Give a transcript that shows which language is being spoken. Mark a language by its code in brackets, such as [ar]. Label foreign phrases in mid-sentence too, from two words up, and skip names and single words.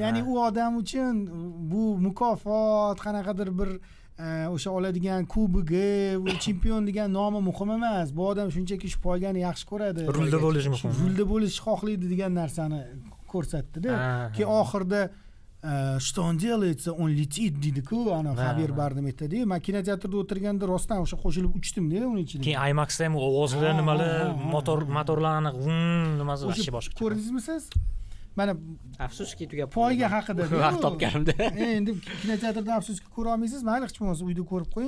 [uz] Ya'ni u odam uchun bu mukofot, qanaqadir bir o'sha oladigan kubogi, chempion degan nomi muhim emas. Bu odam shunchaki shu poygani yaxshi ko'radi. Rulda bo'lishi muhim. Rulda bo'lishni xohlaydi degan narsani ko'rsatdi-da. Keyin oxirida [ru] что он делается, он летит [uz] deydi-ku, ana xabar berdim aytadi. Men kinoteatrda o'tirganda rostdan o'sha qo'shilib uchdim-da uning ichida. Keyin IMAXda ham ovozlar nimalar, motorlarni nimasi vaqti boshqa. Ko'rdingizmi siz? Mana afsuski tugab poyga haqida vaqt topganimda. Endi kinoteatrda afsuski ko'ra olmaysiz. Mayli hech bo'lmasa uyda ko'rib qo'ying.